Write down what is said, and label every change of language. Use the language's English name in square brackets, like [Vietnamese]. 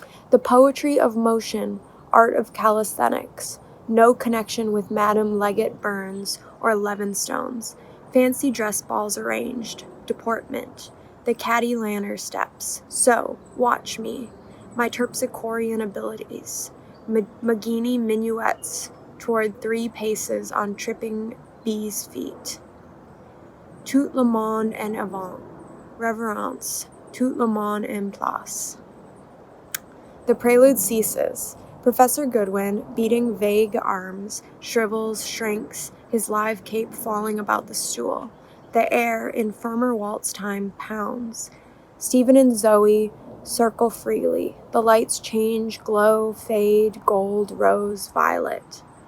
[English] The poetry of motion, art of calisthenics, no connection with Madame Leggett Burns or Levinstone's, fancy dress balls arranged, deportment, the Caddy Lanner steps. So, watch me, my terpsichorean abilities, McGeaney minuets toward 3 paces on tripping bees' feet. [French] Tout le monde en avant, reverence, tout le monde en place. [English] The prelude ceases. Professor Goodwin, beating vague arms, shrivels, shrinks, his live cape falling about the stool. The air, in firmer waltz time, pounds. Stephen and Zoe circle freely. The lights change, glow, fade, gold, rose, violet.